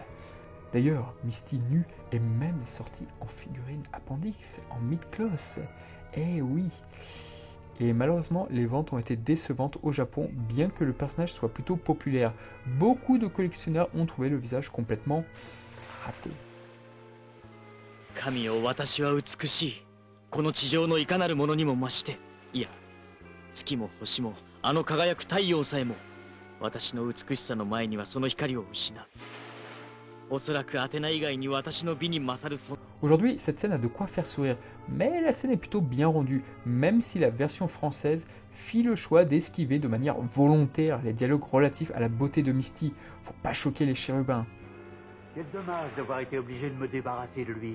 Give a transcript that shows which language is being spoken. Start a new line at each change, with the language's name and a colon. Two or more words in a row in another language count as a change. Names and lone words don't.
French: D'ailleurs, Misty nue est même sortie en figurine appendix, en mid-cloth. Eh oui. Et malheureusement, les ventes ont été décevantes au Japon, bien que le personnage soit plutôt populaire. Beaucoup de collectionneurs ont trouvé le visage complètement raté.
Japanese: 神よ、私は美しい。この地上のいかなるものにも増して、いや、月も星も、あの輝く太陽さえも、私の美しさの前にはその光を失う。おそらくアテナ以外に私の美に勝るそ。
French: Aujourd'hui, cette scène a de quoi faire sourire, mais la scène est plutôt bien rendue, même si la version française fit le choix d'esquiver de manière volontaire les dialogues relatifs à la beauté de Misty. Faut pas choquer les chérubins. Quel dommage d'avoir été obligé de me débarrasser de lui.